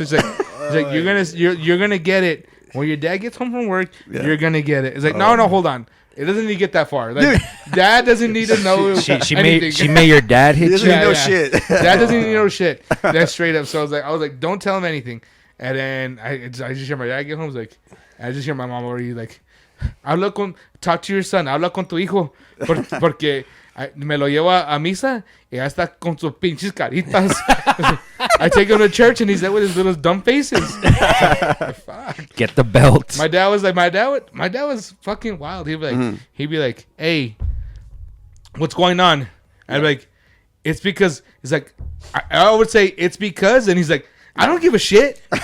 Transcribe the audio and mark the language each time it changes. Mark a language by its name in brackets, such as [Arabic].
[English] It's like, you're gonna get it. When your dad gets home from work, you're gonna get it. It's like, no, hold on. It doesn't need to get that far. Like, Dad doesn't need to know she anything. made your dad hit you. He doesn't know shit. Dad doesn't need to know shit. That's straight up. So I was like, don't tell him anything. And then I just hear my dad get home. I just hear my mom already like, talk to your son. [Spanish] Habla con tu hijo. Porque me lo llevo a misa y ya está con sus pinches caritas. [English] I take him to church and he's there with his little dumb faces. Fuck. Get the belt. My dad was fucking wild. He'd be like, hey, what's going on? I'd be like, it's because. He's like, I would say it's because, and he's like, I don't give a shit.